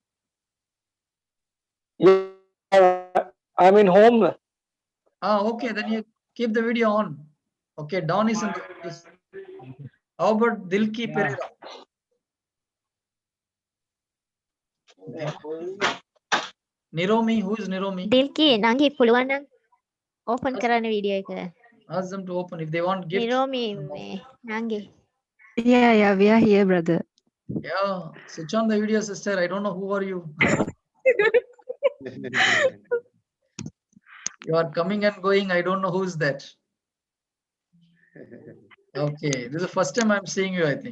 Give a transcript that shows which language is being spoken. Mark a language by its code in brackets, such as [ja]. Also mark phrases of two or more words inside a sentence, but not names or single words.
[en] Yeah, I'm in home. Okay, then you keep the video on. Okay, Don is in the office. How about Dilki Yeah. Pereira? Niromi, who is Niromi? [si] දිල්කි නංගි පුළුවන් නම් ඕපන් කරන්න වීඩියෝ එක. [en] Ask them to open if they want gifts. [si] නිරෝමි මේ නංගි. [en] Yeah, we are here, brother. Yeah, switch on the video, sister. I don't know who are you. You are coming and going. I don't know who's that. Okay, this is the first time I'm seeing you, I think.